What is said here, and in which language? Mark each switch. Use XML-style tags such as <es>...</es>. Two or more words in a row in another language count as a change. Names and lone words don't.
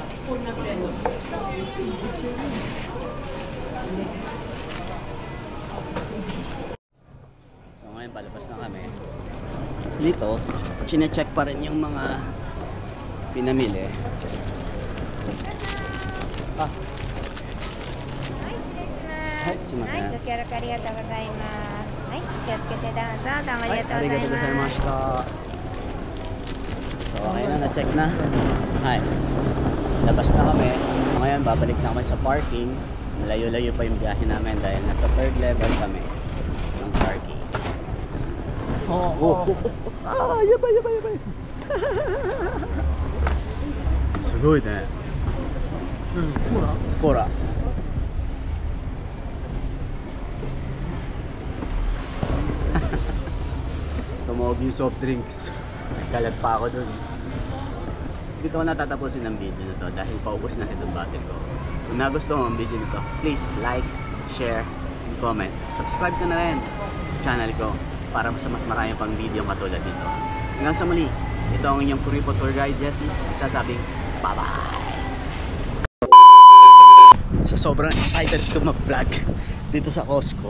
<tl>So ngayon palabas na kami. Dito, chine-check pa rin yung mga pinamili.</tl> <ja>Ah. はい、すいません。はい、ご協力ありがとうございます。はい、気をつけてどうぞ。どうもあはい、りがとうございありがとうございまます。した。</ja> <tl>So, okay na, na-check na. Hi. Labas na kami. Ngayon, babalik na kami sa parking. Malayo-layo pa yung biyahe namin dahil nasa 3rd level kami ng parking.</tl> <ja>Oh. Ah, やばい、やばい、やばい. すごいね.</ja> <tl>コーラ。Tumawag yung</tl> <en>soft drinks.</en> <tl>Kalat pa ako dun. Dito ko natatapusin ang video na to dahil paubos na itong battery ko. Kung nagustuhan mo ang video nito,</tl> <en>please like, share, and comment.</en> <tl>Subscribe ka na rin sa channel ko para mas marami pang video katulad nito. Hanggang sa muli, ito ang inyong Kuripo Tour Guide Jesse. Nagsasabing, bye-bye! So sobrang excited ko mag-vlog dito sa Costco.</tl>